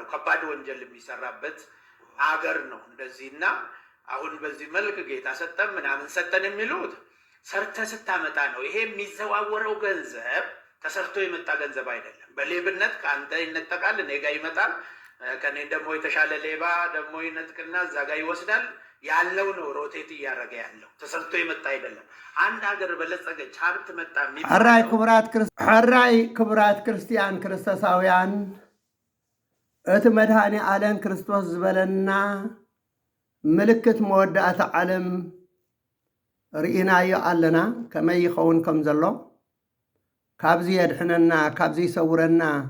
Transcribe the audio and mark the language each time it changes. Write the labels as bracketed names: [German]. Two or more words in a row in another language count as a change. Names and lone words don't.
[Amharic] ከባድ ወንጀል የሚሰራበት አገር ነው እንደዚህና አሁን በዚህ መልክ ጌታ ሰጠን ምናምን ሰጠን የሚሉት ሰርተ ስታመጣ ነው። ይሄ የሚዘዋወረው ገንዘብ ተሰርቶ የመጣ ገንዘብ አይደለም። በሌብነት ከአንተ ይነጠቃል፣ እኔ ጋር ይመጣል፣ ከኔ ደግሞ የተሻለ ሌባ ደግሞ ይነጥቅና እዛ ጋር ይወስዳል። ያለው ነው ሮቴት እያደረገ ያለው ተሰርቶ የመጣ አይደለም። አንድ ሀገር በለጸገች ሀብት መጣ [Tigrinya] ሕራይ ክቡራት ክርስቲያን ክርስቶሳውያን እቲ መድኃኔ ዓለም ክርስቶስ ዝበለና ምልክት መወዳእታ ዓለም ርኢናዮ ኣለና ከመይ ይኸውን ከም ዘሎ ካብዚ የድሕነና ካብዚ ይሰውረና